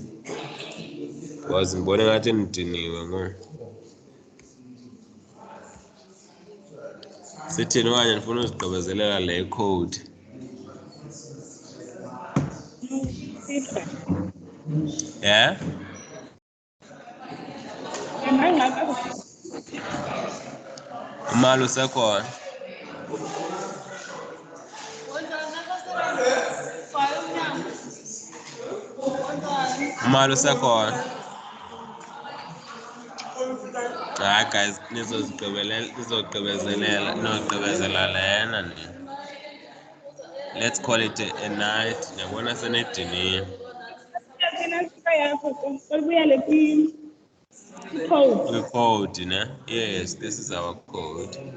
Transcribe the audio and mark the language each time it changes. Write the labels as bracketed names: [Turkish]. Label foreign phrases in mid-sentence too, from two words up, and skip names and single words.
[Xhosa] Was ngibone ngathi nidiniwe ngo. Sithini okanye ndifuna uzigqibezelela le code. [English] No, feedback. Yeah? [Xhosa] Umali usekhona. Umali usekhona. Hayi guys, nizogqibezela lena ni. [English] Let's call it a night. [Xhosa] Ndiyabona senidiniwe. Code, ne? [English] Yes, this is our code.